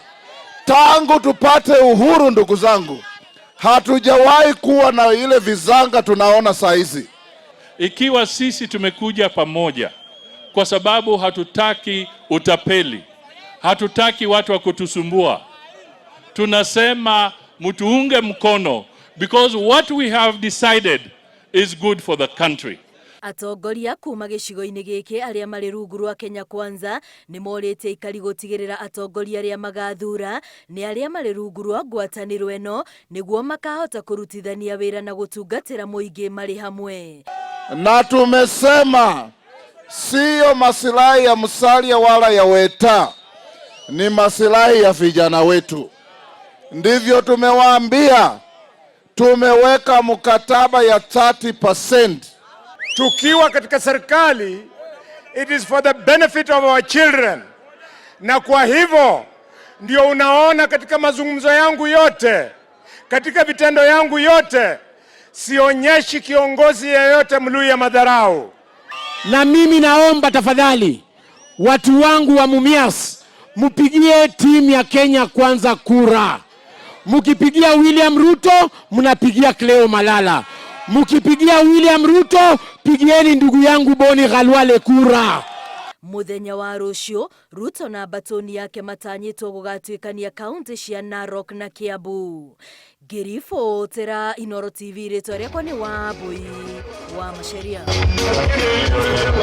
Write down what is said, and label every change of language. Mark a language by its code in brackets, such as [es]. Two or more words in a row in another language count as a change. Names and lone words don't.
[sw] Tangu tupate uhuru, ndugu zangu, hatujawahi kuwa na ile vizanga tunaona saa hizi. Ikiwa sisi tumekuja pamoja kwa sababu hatutaki utapeli, hatutaki watu wa kutusumbua, tunasema mtuunge mkono, [en] because what we have decided is good for the country. [ki] Atongoria kuma gĩcigo-inĩ gĩkĩ arĩa marĩ rungu rwa Kenya Kwanza nĩ morĩte ikari gũtigĩrĩra atongoria arĩa magathura nĩ arĩa marĩ rungu rwa ngwatanĩro ĩno nĩguo makahota kũrutithania wĩra na gũtungatĩra mũingĩ marĩ hamwe. [sw] Na tumesema sio masilahi ya Musalia wala ya Weta, ni masilahi ya vijana wetu. Ndivyo tumewaambia, tumeweka mkataba ya 30%. Tukiwa katika serikali, [en] it is for the benefit of our children. [sw] Na kwa hivyo ndio unaona katika mazungumzo yangu yote, katika vitendo yangu yote, sionyeshi kiongozi yeyote Mluya madharau. Na mimi naomba tafadhali watu wangu wa Mumias, mupigie timu ya Kenya Kwanza kura. Mukipigia William Ruto, mnapigia Cleo Malala. Mukipigia William Ruto, pigieni ndugu yangu Boni Khalwale kura. [ki] Muthenya wa rũciũ, Ruto na mbatũni yake matanyĩtwo gũgatuĩkania kaunti cia Narok na Kiambu. Ngĩribotera Inooro TV, rĩtwa rĩakwa nĩ Wambui wa Macharia.